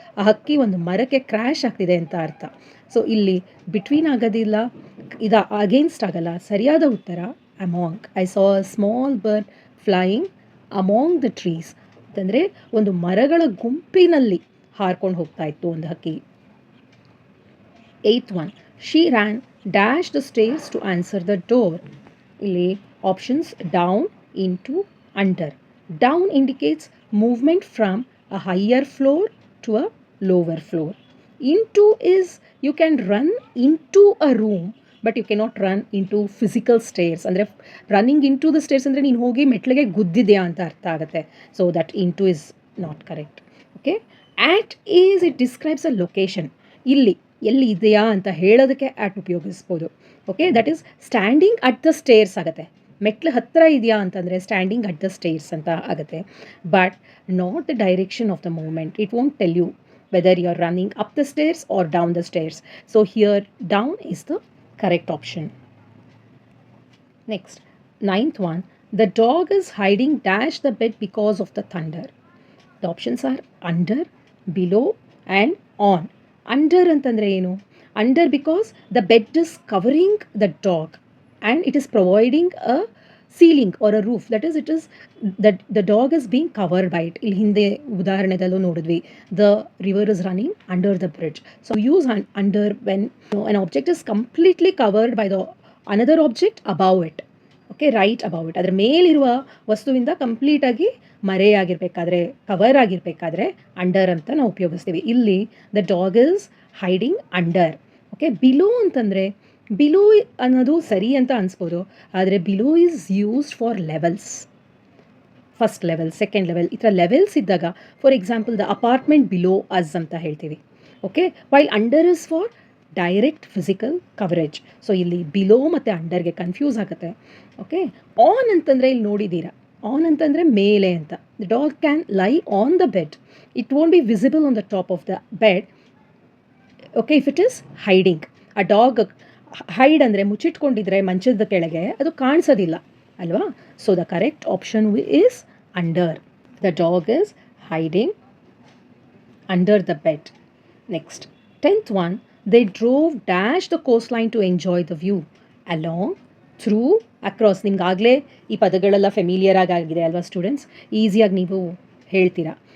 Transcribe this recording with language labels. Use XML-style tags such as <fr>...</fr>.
<kn>ಆ ಹಕ್ಕಿ ಒಂದು ಮರಕ್ಕೆ ಕ್ರ್ಯಾಶ್ ಆಗ್ತಿದೆ ಅಂತ ಅರ್ಥ. ಸೊ ಇಲ್ಲಿ ಬಿಟ್ವೀನ್ ಆಗೋದಿಲ್ಲ, ಇದು ಅಗೇನ್ಸ್ಟ್ ಆಗಲ್ಲ. ಸರಿಯಾದ ಉತ್ತರ among.</kn> <en>I saw a small bird flying among the trees</en> <kn>ಅಂತಂದರೆ ಒಂದು ಮರಗಳ ಗುಂಪಿನಲ್ಲಿ ಹಾರ್ಕೊಂಡು ಹೋಗ್ತಾ ಇತ್ತು ಒಂದು ಹಕ್ಕಿ.</kn> <en>8th one, she ran dash the stairs to answer the door. ಇಲ್ಲಿ options down, into, under.</en> <kn>Down</kn> <en>indicates movement from a higher floor to a lower floor. Into is you can run into a room but you cannot run into physical stairs.</en> <kn>ಅಂದರೆ</kn> <en>running into the stairs</en> <kn>ಅಂದರೆ ನೀನು ಹೋಗಿ ಮೆಟ್ಲಿಗೆ ಗುದ್ದಿದೆಯಾ ಅಂತ ಅರ್ಥ ಆಗುತ್ತೆ.</kn> <en>So that into is not correct. Okay, at is it describes a location.</en> <kn>ಇಲ್ಲಿ ಎಲ್ಲಿ ಇದೆಯಾ ಅಂತ ಹೇಳೋದಕ್ಕೆ ಆಟ್ ಉಪಯೋಗಿಸ್ಬೋದು.</kn> <en>Okay, that is standing at the stairs ಆಗುತ್ತೆ.</en> <kn>ಮೆಟ್ಲು ಹತ್ತಿರ ಇದೆಯಾ ಅಂತಂದರೆ</kn> <en>Standing at the stairs ಅಂತ ಆಗುತ್ತೆ. But not the direction of the movement. It won't tell you whether you are running up the stairs or down the stairs. So here down is the correct option. Next, 9th one, the dog is hiding dash the bed because of the thunder. The options are under, below and on.</en> <kn>Under ಅಂತಂದರೆ ಏನು?</kn> <en>Under because the bed is covering the dog and it is providing a ceiling or a roof. That is, it is that the dog is being covered by it.</en> <kn>ಇಲ್ಲಿ ಹಿಂದೆ ಉದಾಹರಣೆದಲ್ಲೂ ನೋಡಿದ್ವಿ,</kn> <en>the river is running under the bridge. So use under when an object is completely covered by the another object above it. Okay, right above it.</en> <kn>ಅದರ ಮೇಲಿರುವ ವಸ್ತುವಿಂದ ಕಂಪ್ಲೀಟಾಗಿ ಮರೆಯಾಗಿರಬೇಕಾದ್ರೆ, cover ಆಗಿರಬೇಕಾದ್ರೆ under ಅಂತ ನಾವು ಉಪಯೋಗಿಸ್ತೀವಿ.</kn> <en>ಇಲ್ಲಿ the dog is hiding under. Okay, below ಅಂತಂದರೆ below</en> <kn>ಅನ್ನೋದು ಸರಿ ಅಂತ ಅನಿಸ್ಬೋದು, ಆದರೆ</kn> <en>Below is used for levels. First level, second level,</en> <kn>ಈ ಥರ ಲೆವೆಲ್ಸ್ ಇದ್ದಾಗ,</kn> <en>For example the apartment below us ಅಂತ ಹೇಳ್ತೀವಿ. Okay, while under is for direct physical coverage.</en> <kn>So ಇಲ್ಲಿ ಬಿಲೋ ಮತ್ತು ಅಂಡರ್ಗೆ ಕನ್ಫ್ಯೂಸ್ ಆಗುತ್ತೆ. ಓಕೆ, ಆನ್ ಅಂತಂದರೆ ಇಲ್ಲಿ ನೋಡಿದ್ದೀರಾ, ಆನ್ ಅಂತಂದರೆ ಮೇಲೆ ಅಂತ.</kn> <en>The dog can lie on the bed. It won't be visible on the top of the bed. Okay, if it is hiding.</en> <kn>ಆ ಡಾಗ್ ಹೈಡ್ ಅಂದರೆ ಮುಚ್ಚಿಟ್ಕೊಂಡಿದ್ರೆ ಮಂಚದ ಕೆಳಗೆ ಅದು ಕಾಣಿಸೋದಿಲ್ಲ ಅಲ್ವಾ.</kn> <en>So the correct option is under. The dog is hiding under the bed. Next, 10th one, they drove dash the coastline to enjoy the view. Along, through, across.</en> <kn>ನಿಮ್ಗಾಗಲೇ ಈ ಪದಗಳೆಲ್ಲ familiar ಆಗಿದೆ ಅಲ್ವಾ students? ಈಸಿಯಾಗಿ ನೀವು ಹೇಳ್ತೀರಾ.</kn>